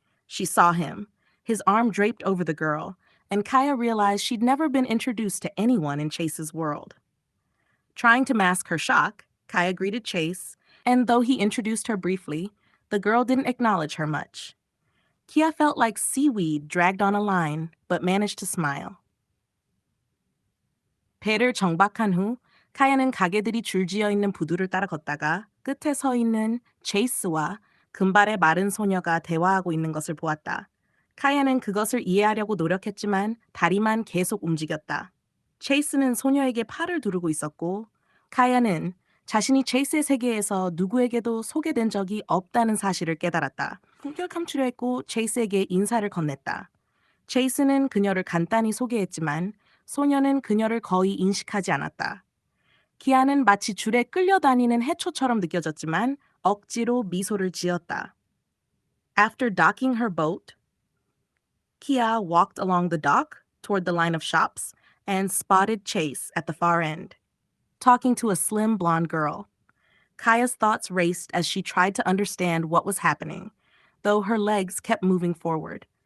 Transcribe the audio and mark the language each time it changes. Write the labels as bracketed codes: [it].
[en] She saw him, his arm draped over the girl, and Kaya realized she'd never been introduced to anyone in Chase's world. Trying to mask her shock, Kaya greeted Chase, and though he introduced her briefly, the girl didn't acknowledge her much. Kia felt like seaweed dragged on a line, but managed to smile. [ko] 배를 정박한 후 카야는 가게들이 줄지어 있는 부두를 따라 걷다가 끝에 서 있는 체이스와 금발의 마른 소녀가 대화하고 있는 것을 보았다. 카야는 그것을 이해하려고 노력했지만 다리만 계속 움직였다. 체이스는 소녀에게 팔을 두르고 있었고 카야는 자신이 체이스의 세계에서 누구에게도 소개된 적이 없다는 사실을 깨달았다. 품격 감추려 했고 체이스에게 인사를 건넸다. 체이스는 그녀를 간단히 소개했지만 소녀는 그녀를 거의 인식하지 않았다. 기아는 마치 줄에 끌려다니는 해초처럼 느껴졌지만 억지로 미소를 지었다. [en] After docking her boat, Kia walked along the dock toward the line of shops and spotted Chase at the far end, talking to a slim blonde girl. Kaya's thoughts raced as she tried to understand what was happening, though her legs kept moving forward.